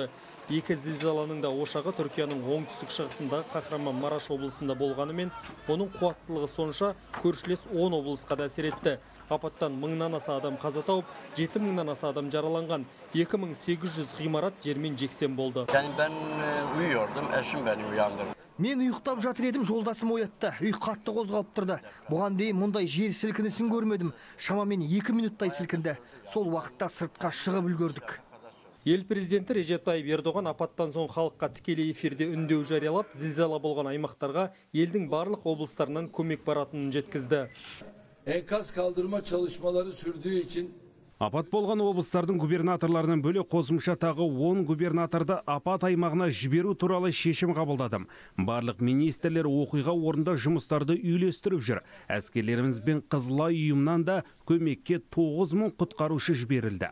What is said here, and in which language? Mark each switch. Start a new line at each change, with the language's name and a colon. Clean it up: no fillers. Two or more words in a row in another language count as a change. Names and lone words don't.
Kazakh: Екі зілзаланың да ошағы Түркияның оңтүстік шығысында Қахраман Мараш облысында болғанымен, оның қуаттылығы сонша көршілес 10 облысқа да әсер етті. Апаттан мыңнан аса адам қаза тауып, 7.000-нан аса адам жараланған. 2800 ғимарат жермен жексен болды.
Turkish: Yani ben uyuyordum, eşim beni uyandırdı.
Kazakh: Мен ұйықтап жатыр едім, жолдасым оятты. Үй қатты қозғалып тұрды. Бұған дейін мұндай жер сілкінісін көрмедім. Шамамен 2 минуттай сілкінді. Сол уақытта сыртқа шығып үлгердік. Ел президенті Реджеп Тайып Эрдоған апаттан соң халыққа тікелей эфирде үндеу жариялап, зілзала болған аймақтарға елдің барлық облыстарынан көмек баратынын жеткізді.
Turkish: Enkaz kaldırma çalışmaları sürdüğü için
Kazakh: апат болған облыстардың губернаторларынан бөлек қосымша тағы 10 губернаторды апат аймағына жіберу туралы шешім қабылдадым. Барлық министрлер оқиға орнында жұмыстарды үйлестіріп жүр. Әскерлеріміз бен Қызыл ай ұйымынан да көмекке 9000 құтқарушы жіберілді.